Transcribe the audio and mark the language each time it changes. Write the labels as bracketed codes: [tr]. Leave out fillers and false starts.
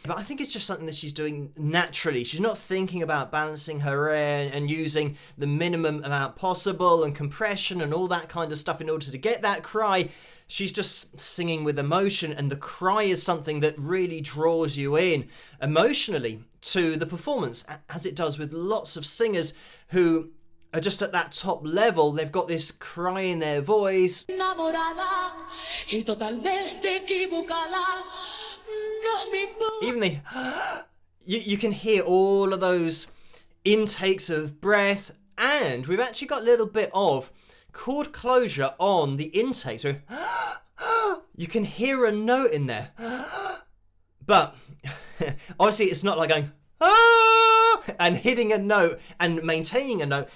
[en] But I think it's just something that she's doing naturally. She's not thinking about balancing her air and using the minimum amount possible and compression and all that kind of stuff in order to get that cry. She's just singing with emotion, and the cry is something that really draws you in emotionally to the performance, as it does with lots of singers who are just at that top level. They've got this cry in their voice. [es] enamorada y totalmente equivocada. No me importa. [en] Even the you can hear all of those intakes of breath, and we've actually got a little bit of chord closure on the intake, so you can hear a note in there. But obviously it's not like going and hitting a note and maintaining a note.